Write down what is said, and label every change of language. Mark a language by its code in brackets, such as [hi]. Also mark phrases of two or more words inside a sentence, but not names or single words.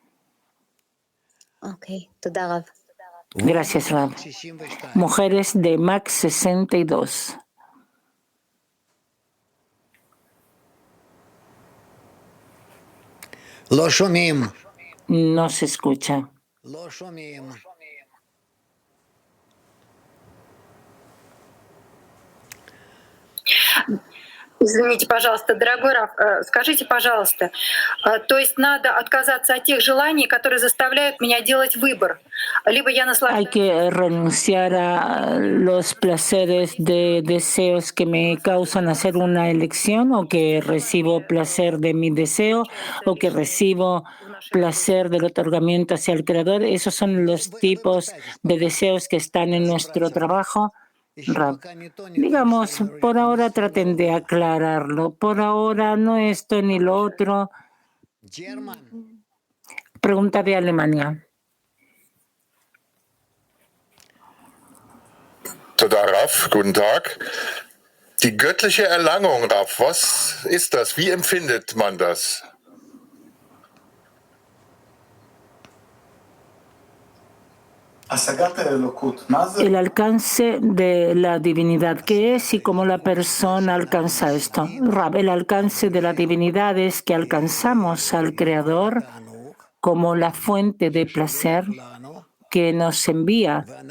[es] Gracias, Rab. Mujeres de Max 62. No se escucha. [ru] Извините, пожалуйста, дорогой Рав, скажите, пожалуйста, то есть надо отказаться от тех желаний, которые заставляют меня делать выбор? Либо я наслаждаюсь... [es] Hay que renunciar a los placeres de deseos que me causan hacer una elección, o que recibo placer de mi deseo, o que recibo placer del otorgamiento hacia el Creador. Esos son los tipos de deseos que están en nuestro trabajo. Rab, digamos, por ahora traten de aclararlo. Por ahora no esto ni lo otro. Pregunta de Alemania. [he] Toda Rav, [de] guten Tag. Die göttliche Erlangung, Rav, was ist das? Wie empfindet man das? [es] El alcance de la divinidad, ¿qué es y cómo la persona alcanza esto? Rab, el alcance de la divinidad es que alcanzamos al Creador como la fuente de placer que nos envía